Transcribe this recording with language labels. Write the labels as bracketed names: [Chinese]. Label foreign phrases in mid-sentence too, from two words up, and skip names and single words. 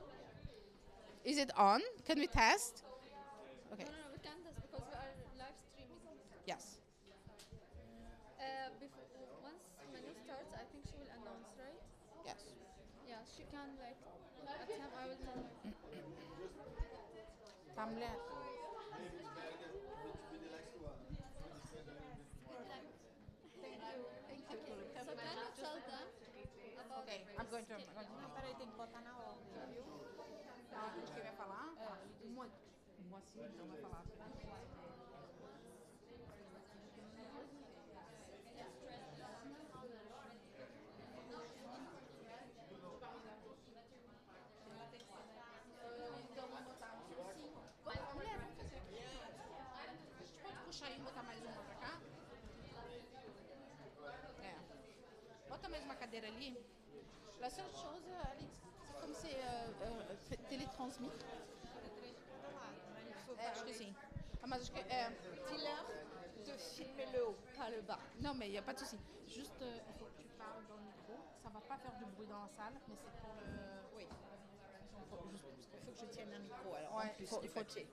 [English] Is it on? Can we test? Okay. No, no, no, we can't test because we are live streaming. Yes. Before, once menu starts, I think she will announce, right? Yes. Yeah, she can like at time I will tell her. [Portuguese] Tá, mulher? [English] Thank you. Thank you. So can you tell them about Ok, I'm going to. [Portuguese] Não, peraí, tem que botar na ordem, viu? Tá, a gente vai falar? Um assim, então vai falar. Então vamos botar um assim. Mulher, vamos fazer aqui. A gente pode puxar e botar mais uma pra cá? É. Bota mais uma cadeira ali. [French] La seule chose, Alex, c'est comme c'est télétransmis. [Portuguese] Acho que sim. Ah, mas acho que [French] dis-leur de filmer le haut, pas le bas. Non, mais il n'y a pas de souci. Juste, il faut que tu parles dans le micro. Ça va pas faire du bruit dans la salle, mais c'est pour le. Oui. Il faut que je tienne un micro alors en Ouais, plus du papier.